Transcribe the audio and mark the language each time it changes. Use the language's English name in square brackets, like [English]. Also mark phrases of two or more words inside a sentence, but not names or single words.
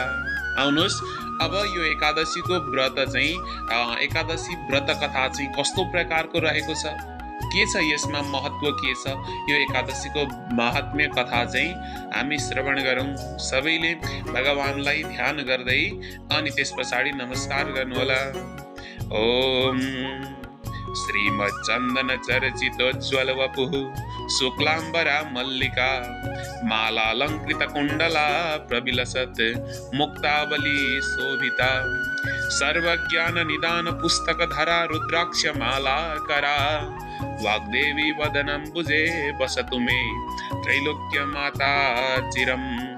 [Nepali] आउनुहोस्, अब यो एकादशीको व्रत चाहिँ एकादशी व्रत कथा चाहिँ कस्तो प्रकारको रहेको छ, के छ यसमा महत्त्व, के छ यो एकादशीको महात्म्य कथा चाहिँ हामी श्रवण गरौँ। सबैले भगवानलाई ध्यान गर्दै अनि त्यस पछाडि नमस्कार गर्नुहोला। [Sanskrit] ओम श्रीमच्चन्दन चर्चितोज्ज्वल वपुः शुक्लाम्बरा मल्लिका मालालङ्कृत कुण्डला प्रविलसत् मुक्तावली शोभिता सर्वज्ञान निदान पुस्तक धरा रुद्राक्ष मालाकरा वाग्देवी वदनम्बुजे वसतु मे त्रैलोक्य माता चिरम्।